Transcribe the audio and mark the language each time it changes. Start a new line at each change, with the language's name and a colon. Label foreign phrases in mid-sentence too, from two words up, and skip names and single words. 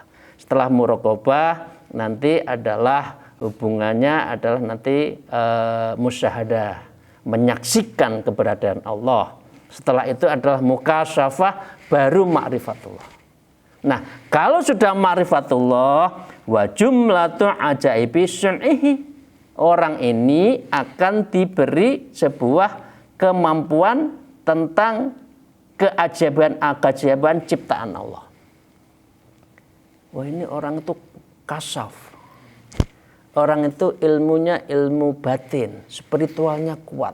Indonesian: Setelah muraqabah nanti adalah hubungannya adalah nanti musyahadah, menyaksikan keberadaan Allah. Setelah itu adalah mukasyafah, baru ma'rifatullah. Nah, kalau sudah
Arabic: معرفة الله وجملة عجائب صنعه,
Indonesian: orang ini akan diberi sebuah kemampuan tentang keajaiban ciptaan Allah. Wah, ini orang itu kasaf. Orang itu ilmunya ilmu batin, spiritualnya kuat.